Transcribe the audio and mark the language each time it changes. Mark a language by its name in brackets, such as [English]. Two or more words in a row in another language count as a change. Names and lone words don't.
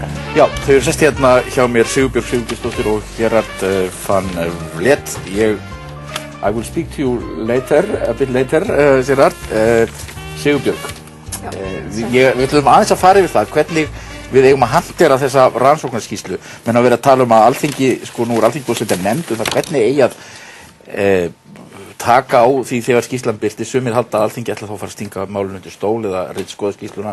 [Icelandic] Já, þau eru sest hérna hjá mér Sigurbjörg Sigurgeirsdóttir og Gerard van Vliet. [English] I will speak to you later, a bit later, Gerard. [Icelandic] Sigurbjörg, við ætlum aðeins að fara yfir það hvernig við eigum að hantera þessa rannsóknarskýrslu. Menn að vera að tala að Alþingi, nú er Alþingi búið að setja nefnd það hvernig eigi að taka á því þegar skýrslan birti. Sumir halda að Alþingi ætla þá að fara að stinga málinu undir stól eða ritskoða skýrsluna.